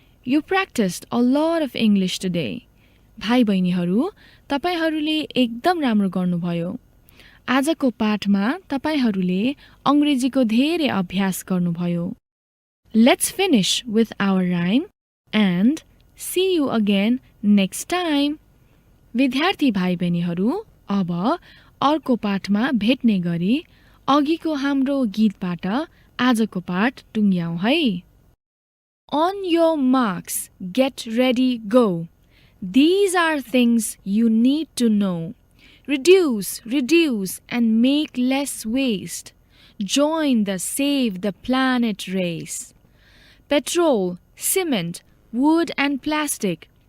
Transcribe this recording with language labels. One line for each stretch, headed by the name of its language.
English: You practiced a lot of English today.
Nepali: भाइ बहिनीहरू, तपाईहरूले एकदम राम्रो गर्नुभयो. आजको पाठमा तपाईहरूले अंग्रेजीको धेरै अभ्यास गर्नुभयो.
English: Let's finish with our rhyme and see you again next time.
Nepali: विद्यार्थी भाइ बहिनीहरू, अब अर्को पाठमा भेट्ने गरी अघिको हाम्रो गीतबाट आजको पाठ टुङ्ग्याउँ है.
English: On your marks, get ready, go. These are things you need to know. Reduce, reduce, and make less waste. Join the Save the Planet race. Petrol, cement, wood and plastic.